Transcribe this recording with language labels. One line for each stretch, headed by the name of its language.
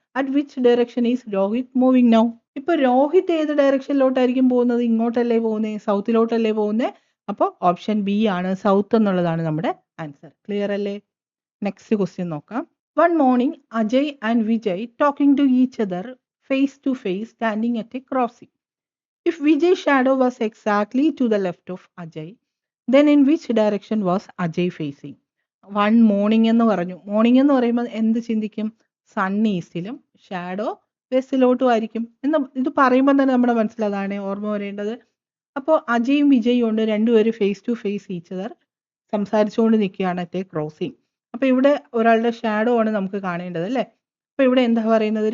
English: At which direction is Rohit moving now?
Malayalam: ഇപ്പൊ രോഹിത് ഏത് ഡയറക്ഷനിലോട്ടായിരിക്കും പോകുന്നത്? ഇങ്ങോട്ടല്ലേ പോകുന്നത്, സൗത്തിലോട്ടല്ലേ പോകുന്നത്? അപ്പോൾ ഓപ്ഷൻ ബി ആണ്, സൗത്ത് എന്നുള്ളതാണ് നമ്മുടെ ആൻസർ. ക്ലിയർ അല്ലേ? നെക്സ്റ്റ് ക്വസ്റ്റ്യൻ നോക്കാം.
English: One morning Ajay and Vijay talking to each other face to face standing at a crossing. If Vijay's shadow was exactly to the left of Ajay, then in which direction was Ajay facing?
Malayalam: One morning എന്ന് പറഞ്ഞു. Morning എന്ന് പറയുമ്പോൾ എന്ത് ചിന്തിക്കും? Sun ഈസ്റ്റിലും shadow വെസ്റ്റിലോട്ടും ആയിരിക്കും എന്ന് ഇത് പറയുമ്പോൾ തന്നെ നമ്മുടെ മനസ്സിലതാണ് ഓർമ്മ വരേണ്ടത്. അപ്പോൾ അജയും വിജയും ഉണ്ട്, രണ്ടുപേരും
English: face to face each other
Malayalam: സംസാരിച്ചുകൊണ്ട് നിൽക്കുകയാണ്
English: At a crossing.
Malayalam: അപ്പോൾ ഇവിടെ ഒരാളുടെ ഷാഡോ ആണ് നമുക്ക് കാണേണ്ടത് അല്ലേ? അപ്പോൾ ഇവിടെ എന്താ പറയുന്നത്?